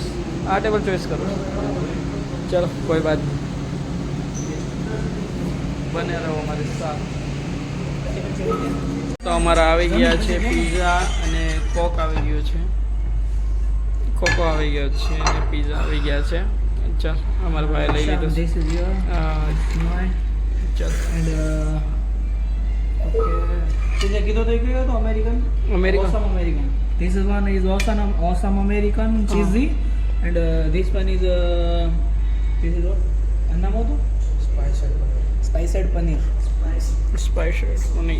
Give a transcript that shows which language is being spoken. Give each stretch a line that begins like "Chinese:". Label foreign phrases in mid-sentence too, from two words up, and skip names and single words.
Gujarati: આ ટેબલ ચોઈસ કરો. ચલો
Hindi: कोई बात बने रहो हमारी साथ.
Gujarati: તો અમારા આવી ગયા છે પીઝા અને કોક આવી ગયો છે. કોકો આવી ગયો છે અને પીઝા આવી ગયા છે. ચાલ અમારા ભાઈ લઈ લીધું.
English: This is your
Gujarati: ચાલ
English: and okay.
Gujarati: કીધું તો કયો હતો
English: American awesome American. This is one is awesome American cheesy and this one is this is what
Gujarati: નામ હતું
English: spiced paneer.
Gujarati: સ્પાઈસી પનીર.